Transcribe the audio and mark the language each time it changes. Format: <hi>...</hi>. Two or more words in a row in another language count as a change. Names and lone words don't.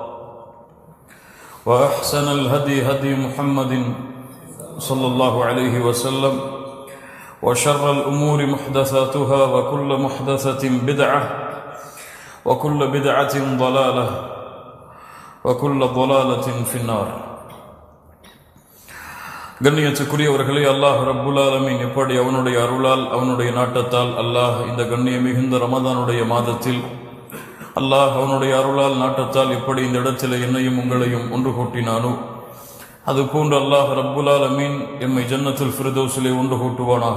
<ar>وأحسن الهدي هدي محمد صلى الله عليه وسلم وشر الأمور محدثاتها وكل محدثة بدعة وكل بدعة ضلالة وكل ضلالة في النار.</ar> <ta>கண்ணியத்துக்குரியவர்களே, அல்லாஹ்</ta> <ar>رب العالمين</ar> <ta>எப்படி அவனுடைய அருளால் அவனுடைய நாட்டத்தால் அல்லாஹ் இந்த கண்ணிய மிகுந்த ரமதானுடைய மாதத்தில் அல்லாஹ் அவனுடைய அருளால் நாட்டத்தால் எப்படி இந்த இடத்தில் என்னையும் உங்களையும் ஒன்று கூட்டினானோ அதுபோன்று அல்லாஹ்</ta> <ar>رب العالمين</ar> <ta>எம்மை</ta> <ar>جنة الفردوس</ar> <ta>ஒன்று கூட்டுவானாக.</ta>